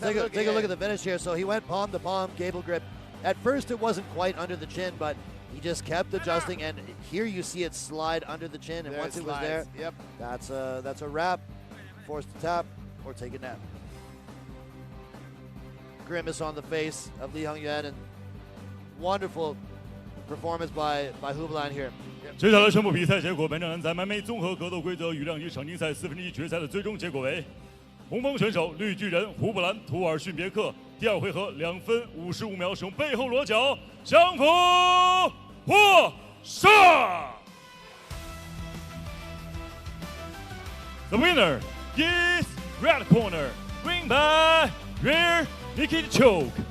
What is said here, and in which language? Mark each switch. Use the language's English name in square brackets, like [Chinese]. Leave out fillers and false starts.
[English] take a look at the finish here. So he went palm to palm, gable grip. At first it wasn't quite under the chin, but he just kept adjusting, and here you see it slide under the chin, and once it was there, yep, that's a wrap. Forced to tap or take a nap. Grimace on the face of Li Hengyuan, and wonderful performance by Hubulan here. [Chinese] 接下来宣布比赛结果，本场在MMA综合格斗规则与量级场均赛1/4决赛的最终结果为：红方选手绿巨人胡布兰·图尔逊别克，第二回合2分55秒使用背后裸脚降服获胜。 [English] The winner is red corner, win by rear naked choke.